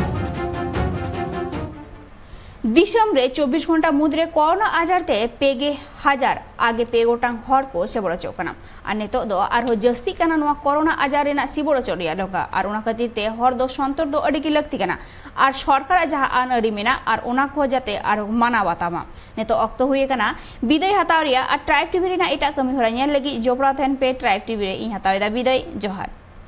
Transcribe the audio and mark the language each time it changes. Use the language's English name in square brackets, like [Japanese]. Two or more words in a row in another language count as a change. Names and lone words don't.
[Santali] दिसम रे 24 घंटा मुद्रे कोरोना आजारते पेगे हजार आगे पे गोटांग हर को सिबड़ चौकना और नितो दो आरो जस्ती कना नवा कोरोना आजार रेना सिबड़ चोरिया लोगा और उना खातिर ते हर दो संतर दो अड़ी की लगती कना और सरकार जहां आन अड़ी मेना और उना को जाते और माना बातामा नितो अक्तो हुए कना विदाय हतावरिया और ट्राइब टीवी रेना एटा कमी होरा नेल लगी जोपड़ा थेन पे ट्राइब टीवी रे इ हतावेदा विदाय जोहार।